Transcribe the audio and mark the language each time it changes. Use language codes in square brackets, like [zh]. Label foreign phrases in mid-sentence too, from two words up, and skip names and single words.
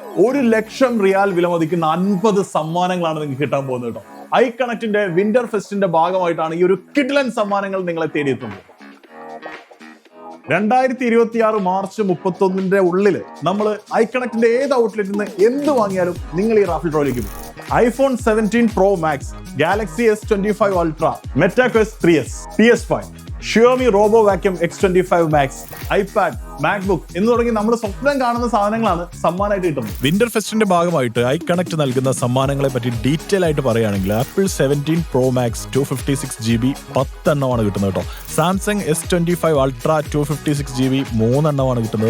[ml] 1,00,000 റിയാൽ വിലമതിക്കുന്ന 50 സമ്മാനങ്ങളാണ് നിങ്ങൾക്ക് കിട്ടാൻ പോകുന്നത് കേട്ടോ. ഐക്കണക്റ്റിന്റെ വിന്റർ ഫെസ്റ്റിന്റെ ഭാഗമായിട്ടാണ് ഈ ഒരു കിഡ്ലൻ സമ്മാനങ്ങൾ നിങ്ങളെ തേടിയെത്തുന്നത്. 2026 മാർച്ച് 31 ഉള്ളിൽ നമ്മൾ ഐക്കണക്റ്റിന്റെ ഏത് ഔട്ട്ലെറ്റിൽ നിന്ന് എന്ത് വാങ്ങിയാലും നിങ്ങൾ ഈ [en] raffle drawയിലേക്ക് [ml] പോകും. iPhone 17 Pro Max, Galaxy S25 Ultra, Meta Quest 3S, PS5, Xiaomi Robo Vacuum X25 Max, iPad, MacBook എന്ന് തുടങ്ങി നമ്മൾ സ്വപ്നം കാണുന്ന സാധനങ്ങളാണ് സമ്മാനമായിട്ട് കിട്ടുന്നത്. വിന്റർ ഫെസ്റ്റിന്റെ ഭാഗമായിട്ട് ഐക്കണക്റ്റ് നൽകുന്ന സമ്മാനങ്ങളെ പറ്റി ഡീറ്റെയിൽ ആയിട്ട് പറയുകയാണെങ്കിൽ ആപ്പിൾ 17 Pro Max 256GB 10 എണ്ണമാണ് കിട്ടുന്നത് കേട്ടോ. സാംസങ് S25 Ultra 256GB 3 എണ്ണമാണ് കിട്ടുന്നത്.